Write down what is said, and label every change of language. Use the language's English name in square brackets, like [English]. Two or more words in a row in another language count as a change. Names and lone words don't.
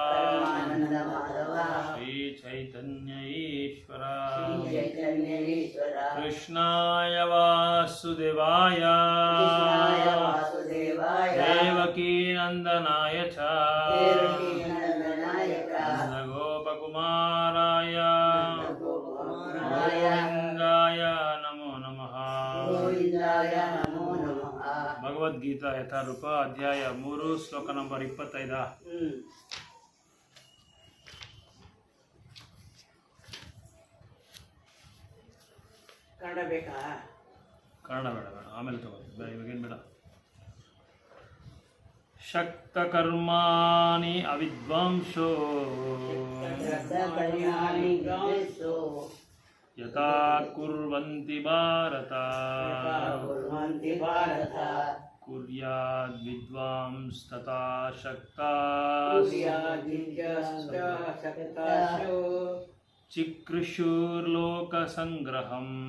[Sanskrit] श्री चैतन्य ईश्वर कृष्णाय वासुदेवाय देवकी नंदनाय च नंदगोपकुमाराय गोविंदाय नमो नमः। [Hindi] भगवद्गीता यथारूप अध्याय 3 श्लोक नंबर 25। [Kannada] ಕನ್ನಡ ಬೇಕಾ? ಕನ್ನಡ ಬೇಡ ಆಮೇಲೆ ತಗೋದು, ಇವಾಗೇನು ಬೇಡ. [Sanskrit] ಶಕ್ತ ಕರ್ಮಾಣಿ ಅವಿದ್ವಾಂಸೋ ಯಥಾ ಕುರ್ವಂತಿ ಭಾರತ ಕುರ್ಯಾದ್ ವಿದ್ವಾಂಸ್ ತಥಾ ಶಕ್ತಾಸ್ ಚಿಕೃಷುರ್ಲೋಕ ಸಂಗ್ರಹಂ